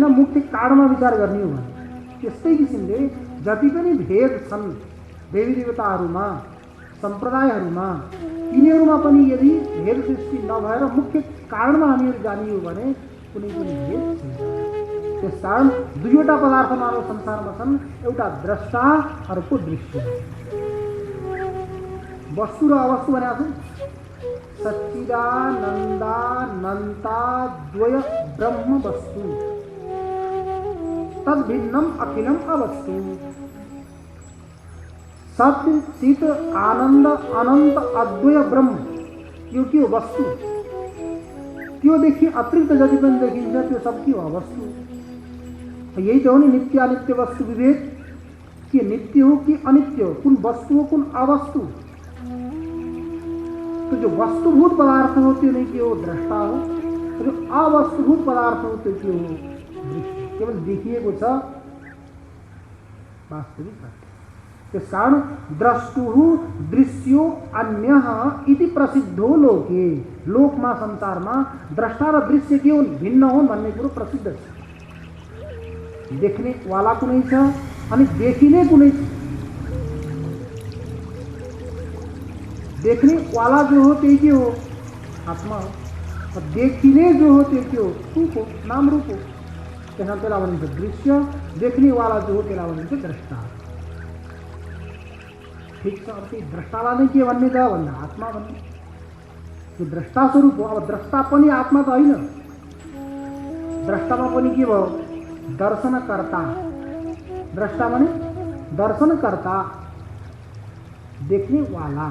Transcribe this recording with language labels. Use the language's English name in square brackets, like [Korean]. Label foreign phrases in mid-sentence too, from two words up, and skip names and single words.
[Nepali] मुख्य कारणमा विचार गर्ने हो भने त्यस्तै किसिमले जति पनि भेद छन् देवी देवताहरूमा, सम्प्रदायहरूमा, तिनीहरूमा पनि यदि भेद सृष्टि नभएर मुख्य कारणमा हामीहरू जाने हो भने कुनै पनि भेद छैन। त्यस कारण दुईवटा पदार्थ मानव संसारमा छन्, एउटा द्रष्टा, अर्को दृश्य। वस्तु र अवस्तु भनेको छ। [Sanskrit] सच्चिदानन्दानन्ता द्वय ब्रह्म वस्तु तद भिन्नम अखिलम अवस्तु। सत्य, चित, आनंद, अनंत, अद्वय ब्रह्म, [Nepali] यो के हो? वस्तु। त्योदेखि अतिरिक्त जति पनि देखिन्छ त्यो सब के हो? अवस्तु। यही त हो नि [Sanskrit] नित्य अनित्य वस्तु विभेद। [Nepali] के नित्य हो कि अनित्य हो? कुन वस्तु हो, कुन अवस्तु? तो जो वस्तुभूत पदार्थ हो त्यो नहीं के हो द्रष्टा हो, जो अवस्तुभूत पदार्थ हो त्यो के हो दृश्य। केवल देखिएको छ, वास्तविक सत्य। त्यस कारण [Sanskrit] द्रष्टुहु दृश्यो अन्यः इति प्रसिद्धो लोके। [Nepali] लोकमा संसारमा द्रष्टा र दृश्य के हुन्, भिन्न हुन् भन्ने कुरो प्रसिद्ध छ। देख्ने वाला कुनै छ अनि देखिने कुनै छ। [Hindi] देखने वाला [Nepali] जो हो त्यही के हो, आत्मा हो। और देखिने जो हो त्यो के हो, रूप हो, नाम रूप हो। त्यसलाई भनिन्छ दृश्य। [Hindi] देखने वाला [Nepali] जो हो त्यसलाई भनिन्छ द्रष्टा। ठिक छ। अब त्यही द्रष्टालाई नै के भन्ने त भन्दा आत्मा भन्ने। त्यो द्रष्टा स्वरूप हो। अब द्रष्टा पनि आत्मा त होइन। द्रष्टामा पनि के भयो, दर्शनकर्ता। द्रष्टा भने दर्शनकर्ता, देख्ने वाला।